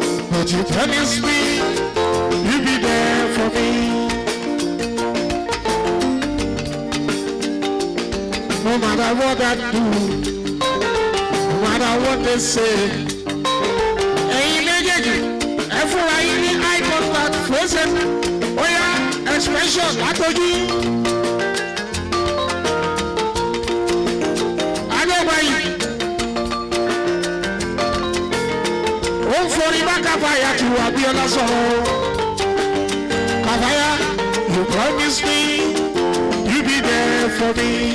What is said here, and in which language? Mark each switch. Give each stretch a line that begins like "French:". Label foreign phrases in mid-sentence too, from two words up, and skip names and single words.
English: But you promise me you'll be there for me. No matter what I do, no matter what they say.
Yoruba: Ẹ̀yin méjèèjì, ẹ fúnra yín ní
English: eye contact, frozen.
Yoruba: Ó yá, expression látọjú. Adébáyé. Ó ń forí bá Káfáyà tù Abíọ́lá sọ̀rọ̀.
English: Káfáyà, you promise me you be there for me.